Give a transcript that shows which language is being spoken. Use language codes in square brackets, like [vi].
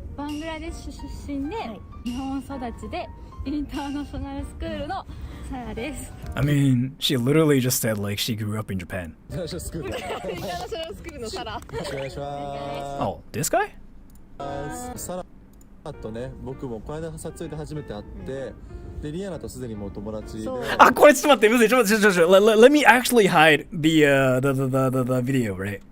[ja] バングラデシュ出身で、日本育ちでインターナショナルスクールのサラです。 [en] I mean, she literally just said like she grew up in Japan. [ja] インターナショナルスクール。インターナショナルスクールのサラ。よろしくお願いします。 [en] Oh, this guy? [ja] サラとね、僕もこの間撮影で初めて会って。でリアナとすでにもう友達で。あ、これちょっと待って、むずい、ちょっと待って、 [en] let me actually hide the video, right?